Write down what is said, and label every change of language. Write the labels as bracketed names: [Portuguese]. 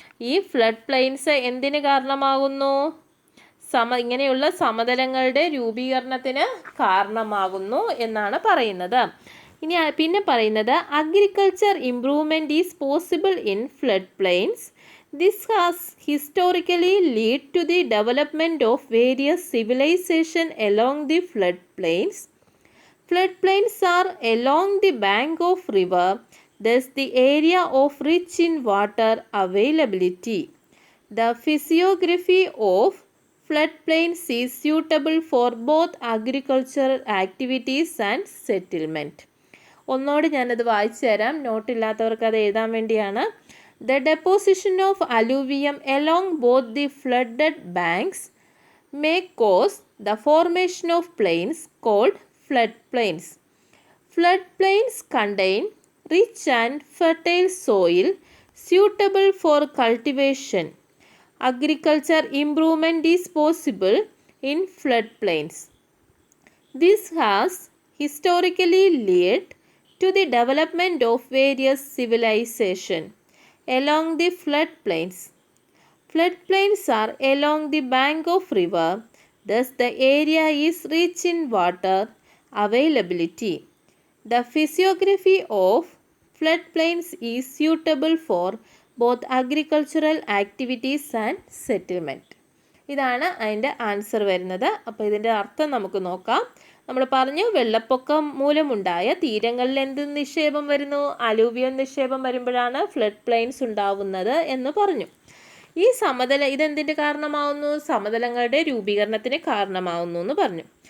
[Malayalam] ഈ flood planes എന്തിന് കാരണമാകുന്നു? ഇങ്ങനെയുള്ള സമതലങ്ങളുടെ രൂപീകരണത്തിന് കാരണമാകുന്നു എന്നാണ് പറയുന്നത്. ഇനി പിന്നെ പറയുന്നത്, [English] Agriculture improvement is possible in flood plains. This has historically lead to the development of various civilisation along the flood plains. Flood plains are along the bank of river, thus the area of rich in water availability. The physiography of flood plains is suitable for both agricultural activities and settlement. [Malayalam] ഒന്നോട് ഞാനത് വായിച്ചു തരാം, നോട്ടില്ലാത്തവർക്ക് അത് എഴുതാൻ വേണ്ടിയാണ്. [English] The deposition of alluvium along both the flooded banks may cause the formation of plains called flood plains. Flood plains contain rich and fertile soil suitable for cultivation. Agriculture improvement is possible in flood plains. This has historically led to the development of various civilizations along the flood plains. Flood plains are along the bank of river, thus the area is rich in water availability. The physiography of flood plains is suitable for both agricultural activities and settlement. [Malayalam] ഇതാണ് അതിൻ്റെ answer വരുന്നത്. അപ്പോൾ ഇതിൻ്റെ അർത്ഥം നമുക്ക് നോക്കാം. നമ്മൾ പറഞ്ഞു, വെള്ളപ്പൊക്കം മൂലമുണ്ടായ തീരങ്ങളിൽ എന്ത് നിക്ഷേപം വരുന്നു? അലൂവിയം നിക്ഷേപം വരുമ്പോഴാണ് ഫ്ലഡ് പ്ലെയിൻസ് ഉണ്ടാവുന്നത് എന്ന് പറഞ്ഞു. ഈ ഇതെന്തിൻ്റെ കാരണമാവുന്നു? സമതലങ്ങളുടെ രൂപീകരണത്തിന് കാരണമാവുന്നു എന്ന് പറഞ്ഞു.